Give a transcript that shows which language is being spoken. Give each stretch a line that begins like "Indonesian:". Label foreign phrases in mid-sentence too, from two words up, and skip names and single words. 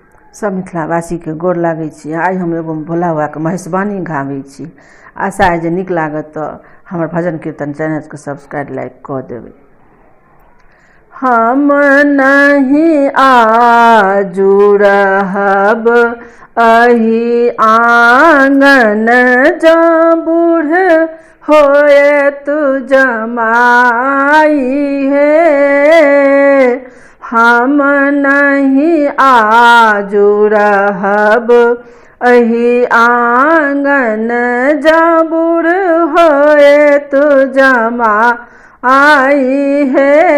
Maithili: सब मिथिलावासी के गोर लागै छी। आइ हम एगो भोला बाबा के महेशवाणी गाबै छी। आशा है जे नीक लागत तो हमर भजन कीर्तन चैनल के
English: subscribe like
Maithili: कऽ देबै। हम नहीं आजू रहब अही आंगन, जो बूढ़ होए तू जमाई है। हम नहीं आजू रहब अही आंगन, जो बूढ़ होए तू जमाई है।